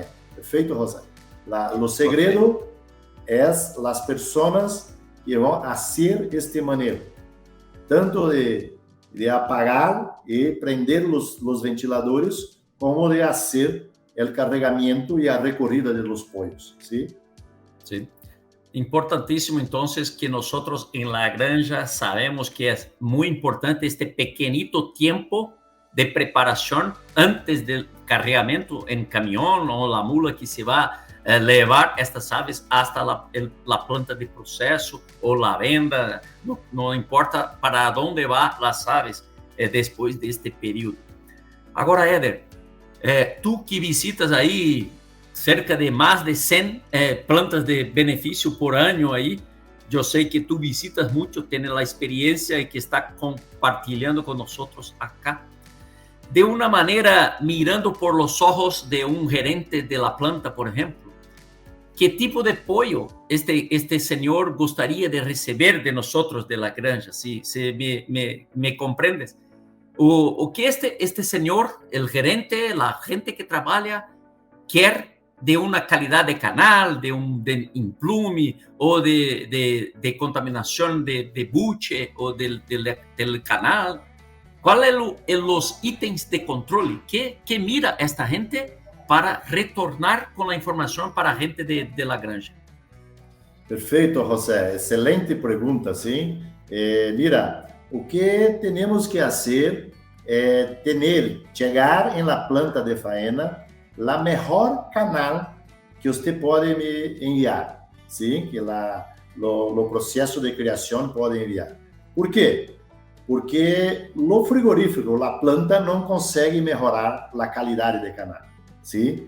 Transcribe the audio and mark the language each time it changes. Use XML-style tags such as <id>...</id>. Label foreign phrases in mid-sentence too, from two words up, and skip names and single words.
<pt>Perfeito, Rosa? O segredo é as pessoas que vão fazer este manejo, tanto de apagar e prender os ventiladores, como de fazer o carregamento e a recorrida de</pt> <es>los pollos, ¿sí? Sí. Importantísimo, entonces, que nosotros en la granja sabemos que es muy importante este pequeñito tiempo de preparación antes del cargamento en camión o la mula que se va a levar estas aves hasta la planta de proceso o la venda, no importa para dónde van las aves después de este periodo.</es> <pt>Ahora, Éder, tú que visitas aí cerca de mais de 100 plantas de benefício por ano aí, eu sei que tu visitas muito, tem a experiência e que está compartilhando com nós acá. De uma maneira,</pt> <es>mirando por los ojos</es> <pt>de um gerente</pt> <es>de la planta,</es> <pt>por exemplo, que tipo de pollo este senhor gostaria de receber de nós</pt> <es>de la granja?</es> <pt>Se me compreendes? O que este senhor, o gerente, a gente que trabalha, quer de uma qualidade de canal, de implume, ou de contaminação de buche, ou del canal.</pt> <es>¿Cuál es los ítems de control? ¿Qué mira esta gente para retornar con la información para la gente de la granja?</es> <pt>Perfeito, José. Excelente pergunta, sim. Mira, o que temos que fazer é chegar em</pt> <es>la planta de faena</es> <pt>la melhor canal que você pode me enviar, sim? Que o processo de criação pode enviar. Por quê? Porque o frigorífico, a planta, não consegue melhorar a qualidade de canal, sim?</pt>